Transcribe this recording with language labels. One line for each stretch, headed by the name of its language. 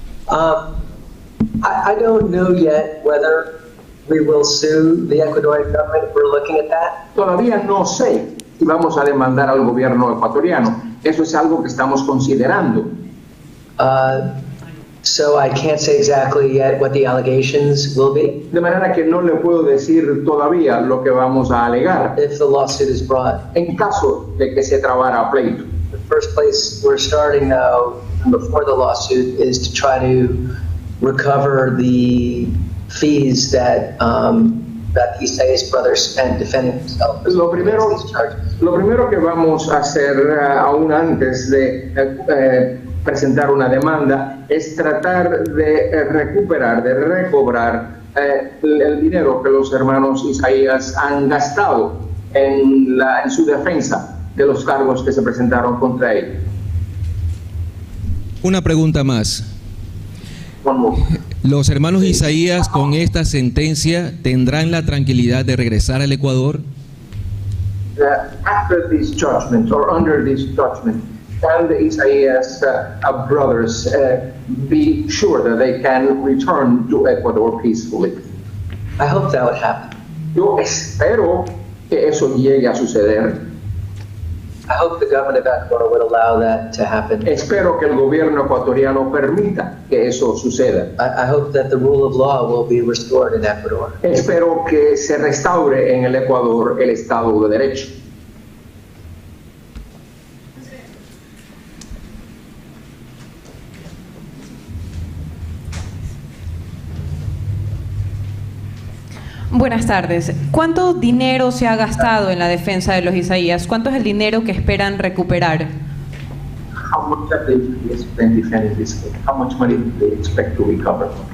English: I don't know yet whether we will sue the Ecuadorian government. We're looking at that.
Spanish: Todavía no sé si vamos a demandar al gobierno ecuatoriano. Eso es algo que estamos considerando.
English: So I can't say exactly yet what the allegations will be.
Spanish: De manera que no le puedo decir todavía lo que vamos a alegar
English: If the lawsuit is brought.
Spanish: en caso de que se trabara pleito.
English: The first place we're starting now, before the lawsuit, is to try to recover the fees that that the Isaias brothers spent defending themselves.
Spanish: Lo primero que vamos a hacer aún antes de presentar una demanda es tratar de recobrar el dinero que los hermanos Isaías han gastado en su defensa de los cargos que se presentaron contra él. Una pregunta más.
English: One more.
Spanish: ¿Los hermanos Isaías con esta sentencia tendrán la tranquilidad de regresar al Ecuador?
English: After this judgment or under this judgment, can the Isaias brothers be sure that they can return to Ecuador peacefully? I hope that would happen.
Spanish: Yo espero que eso llegue a suceder.
English: I hope the government of Ecuador would allow that to happen.
Spanish: Espero que el gobierno ecuatoriano permita que eso suceda.
English: I hope that the rule of law will be restored in Ecuador.
Spanish: Espero que se restaure en el Ecuador el Estado de Derecho. Buenas tardes. ¿Cuánto dinero se ha gastado en la defensa de los Isaías? ¿Cuánto es el dinero que esperan recuperar?
English: How much have they spent defending this case? How much money do they expect to recover?